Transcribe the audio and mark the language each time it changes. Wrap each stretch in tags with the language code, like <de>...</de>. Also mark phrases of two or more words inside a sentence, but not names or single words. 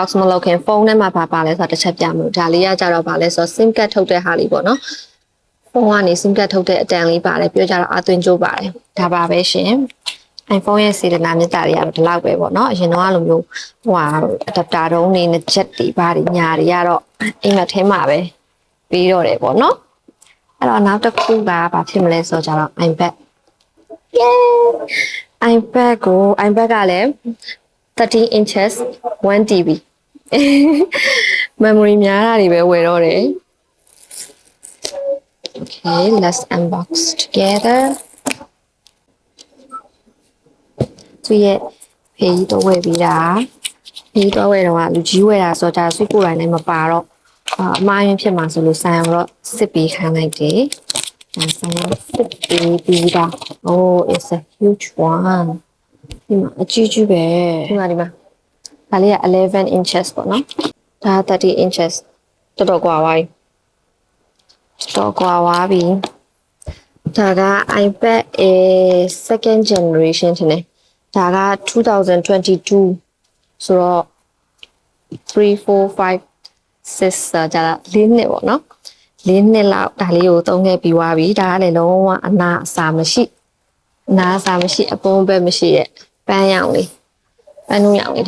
<my>မလုပ်ခင်ဖုန်းထဲမှာပါလဲဆိုတာတစ်ချက်ပြမလို့ဒါလေးကကြတော့ပါလဲဆိုတော့</my> <en>SIM card</en> <my>ထုတ်တဲ့ဟာလေးပေါ့နော်ဖုန်းကနေ</my> <en>SIM card</en> <my>ထုတ်တဲ့အတန်လေးပါတယ်ပြောကြတော့အသွင်ကျိုးပါတယ်ဒါပါပဲရှင် iPhone ရဲ့စေတနာမြတ်တာတွေကတော့ဒီလောက်ပဲပေါ့နော်အရင်တော့လိုမျိုးadapter တုံးနေနဲ့ jet တွေဘာတွေညာတွေကတော့အိမ်မက်ထဲမှာပဲပြီးတော့တယ်ပေါ့နော်အဲ့တော့နောက်တစ်ခုကဘာဖြစ်မလဲဆိုတော့iPad iPad ကလည်း13 inches 1TB memory များတာတွေပဲဝယ်တော့တယ်</my> <en>Okay let's unbox together</en> <my>သူရဲ့ဖေး တော့ဝယ်ပြီးတာဖေးတော့ဝယ်တော့လူကြီးဝယ်တာဆိုတော့ဆွေးကိုယ်တိုင်လည်းမပါတော့အမှားရင်းဖြစ်မှာဆိုလို့ဆိုင်အောင်တော့စစ်ပေးခိုင်းလိုက်တယ်ဆိုင်အောင်စစ်ပေးပြီးတာ</my> <en>Oh it's a huge one</en> <my>ဒီမှာအကြီးကြီးပဲဒီမှာဒါလေးက11 inches ပေါ့နော်ဒါ30 inches တော်တော်ကွာသွား ပြီဒါက iPad Air second generation ထင်တယ်ဒါက2022ဆိုတော့3 4 5 6ကြာ4နှစ်ပေါ့နော်4နှစ်လောက်ဒါလေးကိုသုံးခဲ့ပြီးသွားပြီဒါကလည်းလုံးဝအနာအစာမရှိအပုံးပဲမရှိရဲ့ပန်းရောင်လေးပန်းနုရောင်လေးဒါ</my>